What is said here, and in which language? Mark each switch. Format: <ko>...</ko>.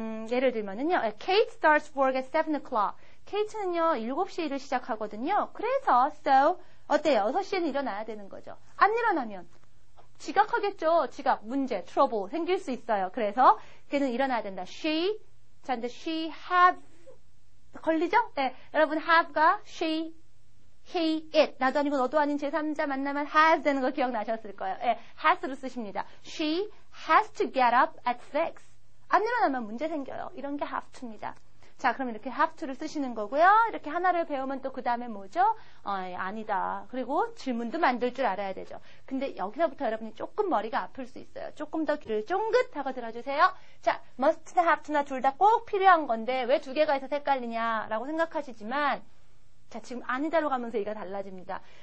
<ko>예를 들면은요,</ko> <en>Kate starts work at 7 o'clock.</en> <ko>Kate는요, 7시에 일을 시작하거든요. 그래서, so, 어때요? 6시에는 일어나야 되는 거죠. 안 일어나면 지각하겠죠. 지각, 문제, trouble 생길 수 있어요. 그래서 걔는 일어나야 된다. She, 자, 근데 she have 걸리죠? 네, 여러분 have가 she, he, it 나도 아니고 너도 아닌 제3자 만나면 has 되는 거 기억나셨을 거예요. 네, has로 쓰십니다.</ko> <en>She has to get up at 6.</en> <ko>안 일어나면 문제 생겨요. 이런 게 have to입니다. 자, 그럼 이렇게 have to를 쓰시는 거고요. 이렇게 하나를 배우면 또 그 다음에 뭐죠? 아니다. 그리고 질문도 만들 줄 알아야 되죠. 근데 여기서부터 여러분이 조금 머리가 아플 수 있어요. 조금 더 귀를 쫑긋하고 들어주세요. 자, must나 have to나 둘 다 꼭 필요한 건데 왜 두 개가 있어서 헷갈리냐라고 생각하시지만 자, 지금 아니다로 가면서 얘가 달라집니다.</ko>